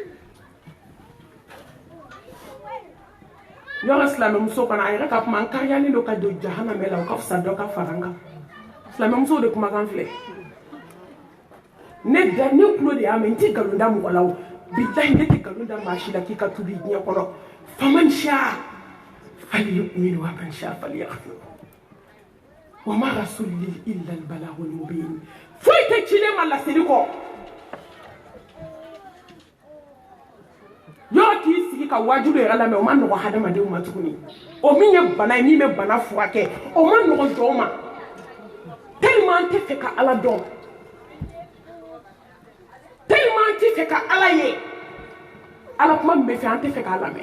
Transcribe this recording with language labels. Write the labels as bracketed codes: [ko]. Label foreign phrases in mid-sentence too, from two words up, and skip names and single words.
[bm] yɔrɔ silamɛmuso kɔnɔ a yɛrɛ ka kuma n kariyalen don ka don jahanamɛ la o ka fisa dɔ ka fara n kan silamɛmuso de kumakan filɛ ne tulo de y'a mɛn n tɛ nkalon da mɔgɔ la o bilahi ne tɛ nkalon da maa si la k'i ka tubi diɲɛ kɔnɔ [ar] فمن شاء فليؤمن ومن شاء فليكفر وما الرسول إلا البلاغ المبين [bm] foyi tɛ cilen ma laseli kɔ yɔrɔ k'i sigi ka wajibi yɛrɛ lamɛn o ma nɔgɔ hadamadenw ma tuguni o min ye bana ye min bɛ bana furakɛ o ma nɔgɔ jɔn ma tellement an tɛ fɛ ka ala dɔn tellement an tɛ fɛ ka ala ye ala kuma min bɛ fɛ an tɛ fɛ k'a lamɛn